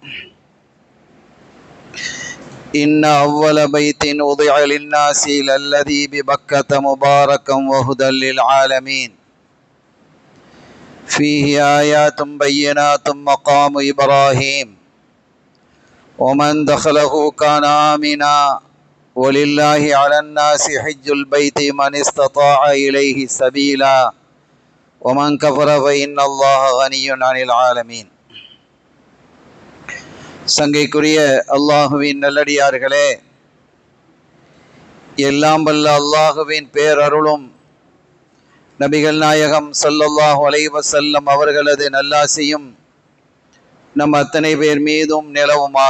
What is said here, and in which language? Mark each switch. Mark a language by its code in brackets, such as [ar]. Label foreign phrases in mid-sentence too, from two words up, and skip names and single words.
[ar] إن أول بيت وضع للناس للذي ببكة مباركا وهدى للعالمين، فيه آيات بينات مقام إبراهيم، ومن دخله كان آمنا، ولله على الناس حج البيت من استطاع إليه سبيلا، ومن كفر فإن الله غني عن العالمين. [ta] சங்கைக்குரிய அல்லாஹுவின் நல்லடியார்களே, எல்லாம் வல்ல அல்லாஹுவின் பேரருளும் நபிகள் நாயகம் [ar] صلى الله عليه وسلم [ta] அவர்களது நல்லாசியும் நம் அத்தனை பேர் மீதும் நிலவுமாக.